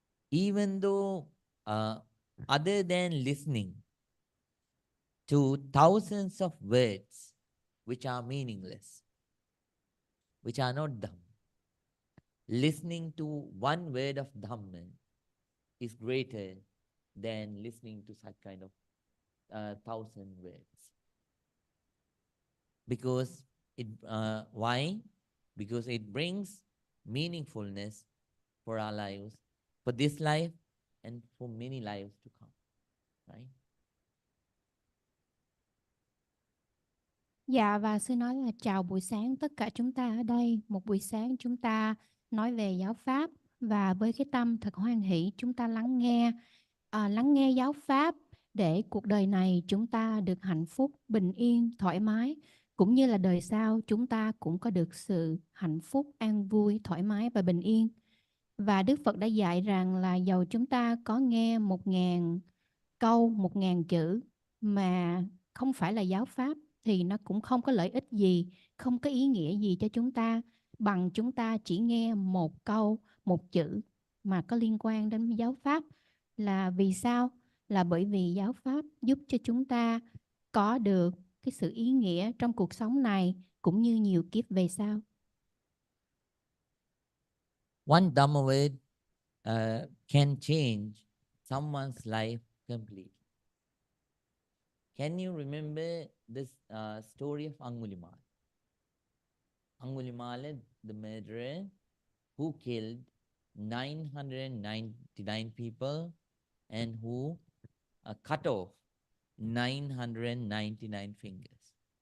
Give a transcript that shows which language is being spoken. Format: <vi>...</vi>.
<en>Even though other than listening to thousands of words which are meaningless, which are not Dhamma, listening to one word of Dhamma is greater than listening to such kind of thousand words. Because why? Because it brings meaningfulness for our lives, for this life and for many lives to come, right?</en> <vi>Dạ, và sư nói là chào buổi sáng tất cả chúng ta ở đây. Một buổi sáng chúng ta nói về giáo pháp, và với cái tâm thật hoan hỷ chúng ta lắng nghe giáo pháp để cuộc đời này chúng ta được hạnh phúc, bình yên, thoải mái, cũng như là đời sau chúng ta cũng có được sự hạnh phúc, an vui, thoải mái và bình yên. Và Đức Phật đã dạy rằng là dầu chúng ta có nghe 1.000 câu, 1.000 chữ mà không phải là giáo pháp thì nó cũng không có lợi ích gì, không có ý nghĩa gì cho chúng ta bằng chúng ta chỉ nghe một câu, một chữ mà có liên quan đến giáo pháp. Là vì sao? Là bởi vì giáo pháp giúp cho chúng ta có được cái sự ý nghĩa trong cuộc sống này cũng như nhiều kiếp về sau.</vi> <en>One Dhamma word can change someone's life completely. Can you remember this story of Angulimala? Angulimala, the murderer who killed 999 people and who cut off 999 fingers.</en>